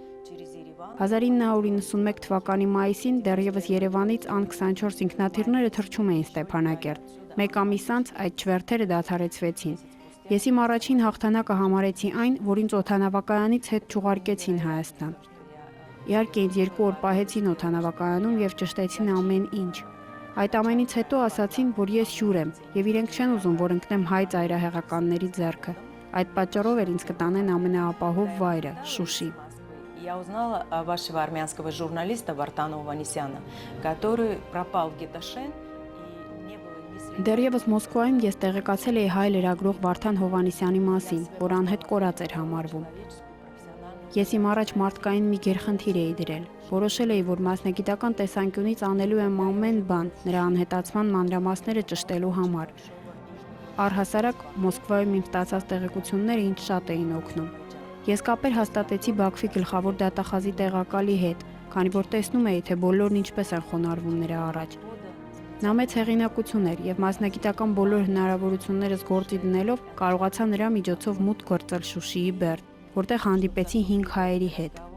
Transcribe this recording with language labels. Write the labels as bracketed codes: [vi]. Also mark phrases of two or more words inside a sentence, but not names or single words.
[hy] 1991 թվականի մայիսին դեռևս Երևանից ան-24 ինքնաթիռները թռչում էին Ստեփանակերտ։ Մեկ ամիս անց այդ չվերթերը դադարեցվեցին։ Ես իմ առաջին հաղթանակը համարեցի այն, որ ինձ օդանավակայանից հետ չուղարկեցին Հայաստան։ Իհարկե ինձ 2 օր պահեցին օդանավակայանում եւ ճշտեցին ամեն ինչ։ Այդ ամենից հետո ասացին, որ ես հյուր եմ եւ իրենք չեն ուզում, որ ընկնեմ հայ ծայրահեղականների ձեռքը։ Այդ պատճառով էր ինձ կտանեն ամենաապահով վայրը՝ Շուշի։ [ru] Я узнала вашего армянского журналиста Вартана Ովանեսյանը, который пропал в Геташен и не было ни свидетелей. [hy] Դեռևս Մոսկվայում ես տեղեկացել էի հայ լրագրող Վարդան Հովանեսյանի մասին, որ անհետ կորած էր համարվում։ Ես իմ առաջ մարդկային մի գերխնդիր էի դրել։ Որոշել էի, որ մասնագիտական տեսանկյունից անելու եմ ամեն բան նրա անհետացման մանրամասները ճշտելու համար։ Առհասարակ Մոսկվայում իմ ստացած տեղեկությունները ինձ շատ էին օգնում։ Ես կապեր հաստատեցի Բաքվի գլխավոր դատախազի տեղակալի հետ, քանի որ տեսնում էի, թե բոլորն ինչպես են խոնարհվում նրա առաջ։ Նա մեծ հեղինակություն էր եւ մասնագիտական բոլոր հնարավորություններս գործի դնելով կարողացա նրա միջոցով մուտք գործել Շուշիի բերդ, որտեղ հանդիպեցի 5 հայերի հետ։